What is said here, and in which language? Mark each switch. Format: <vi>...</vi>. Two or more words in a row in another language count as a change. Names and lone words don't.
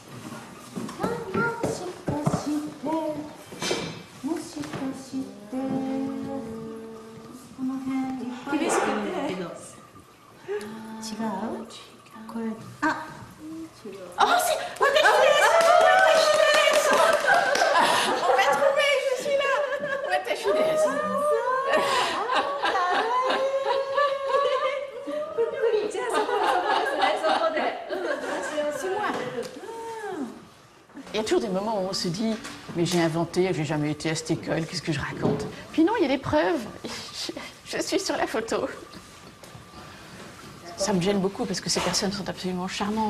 <ja>もしかしてこの辺厳しくて違う？これあ、あ、私です。</ja> <fr>On m'a trouvé, je suis là.</fr> <ja>私です。じゃあそこですね、そこで。</ja> <fr>C'est moi. Il y a toujours des moments où on se dit mais j'ai inventé, j'ai jamais été à cette école, qu'est-ce que je raconte? Puis non, il y a des preuves. Je suis sur la photo. Ça me gêne beaucoup parce que ces personnes sont absolument charmantes.</fr>